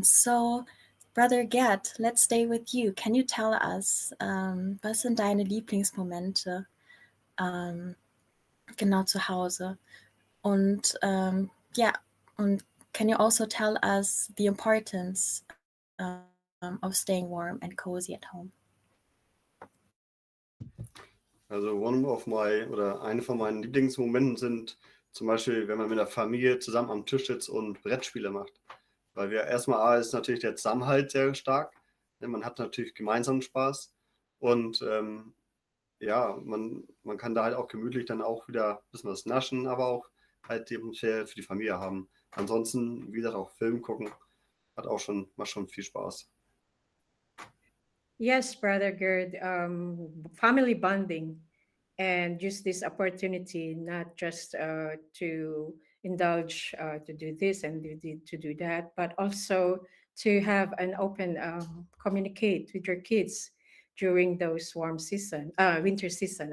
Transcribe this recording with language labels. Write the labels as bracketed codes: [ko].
[en] So, Brother Gerd, let's stay with you. Can you tell us, [de] was sind deine Lieblingsmomente genau zu Hause? Und ja, und [en] can you also tell us the importance of staying warm and cozy at home? [de] Also eine von meinen Lieblingsmomenten sind zum Beispiel, wenn man mit der Familie zusammen am Tisch sitzt und Brettspiele macht. Weil wir erstmal A ist natürlich der Zusammenhalt sehr stark. Man hat natürlich gemeinsamen Spaß und ja, man kann da halt auch gemütlich dann auch wieder ein bisschen was naschen, aber auch halt eben für die Familie haben. Ansonsten, wie gesagt, auch Film gucken, macht schon viel Spaß. [en] Yes, Brother Gerd, family bonding, and use this opportunity not just to indulge, to do this and to do that, but also to have an open communicate with your kids during those winter season.